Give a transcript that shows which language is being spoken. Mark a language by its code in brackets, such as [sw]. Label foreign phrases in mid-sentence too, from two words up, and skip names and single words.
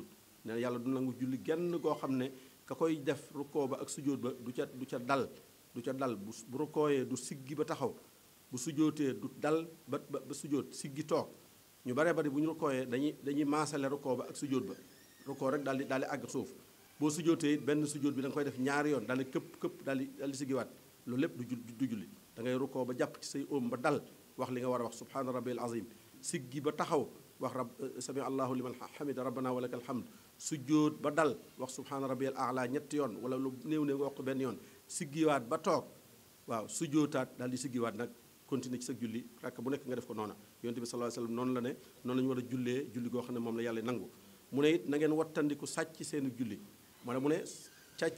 [wo] nee na yàlla du nangu julli genn goo xam ne ka koy def rukkoo ba ak sujjóot ba du ca dal bu rukkooyee du siggi ba taxaw, bu sujjóotee du dal ba sujjóot siggi toog, ñu baree bari bu ñu rukkooyee dañuy maasale rukkoo ba ak sujjóot ba rukkoo rek daal di àgg suuf boo sujjóotee it benn sujjóot bi da nga koy def ñaari yoon daal di këpp daal di siggiwaat loolu lépp du julli da ngay rukkoo ba jàpp ci say óom ba dal wax li nga war a wax [ar] سبحان ربي العظيم [wo] siggi ba taxaw wax [ar] سمع الله لمن حمده ربنا ولك الحمد [wo] sujjóot ba dal wax [ar] سبحان ربي الأعلى [wo] ñetti yoon wala lu néew nga wax ko benn yoon siggiwaat ba toog waaw sujjóotaat daal di siggiwaat nag continuer ci sa julli rakk bu nekk nga def ko noona yonent bi [ar] صلى الله عليه وسلم [wo] noonu la ne noonu la ñu war a jullee julli goo xam ne moom la yàlla nangu mu ne it na ngeen wattandiku sàcc seeni julli moo mu ne càcc